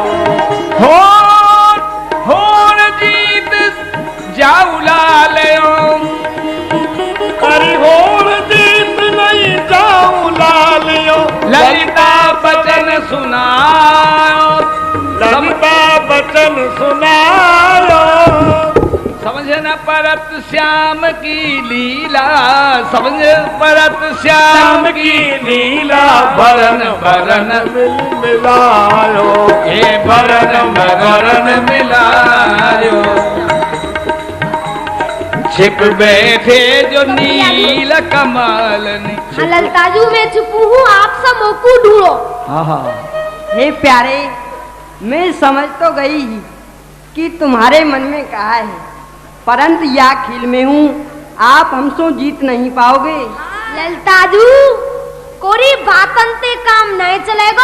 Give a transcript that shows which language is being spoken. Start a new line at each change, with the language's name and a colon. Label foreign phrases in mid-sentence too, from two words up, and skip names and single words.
Braj: होड़ जीत जाऊ लालयो, करी होड़ जीत नहीं जाऊं लालियो। ललिता बचन सुनाओ, ललिता बचन सुनायो। समझ न परत श्याम की लीला, समझ परत श्याम की लीला। बरन बरन मिलायो, हे बरन बरन मिलायो। छिप बैठे जो नील कमल। ललताजू में छुपू हूँ, आप सब मोकू ढूंढो। हाँ,
Hindi: हे प्यारे, मैं समझ तो गई ही कि तुम्हारे मन में कहा है, परंतु या खेल में हूँ, आप हमसे जीत नहीं पाओगे।
Braj: ललताजू, कोरी बातन ते काम नहीं चलेगा।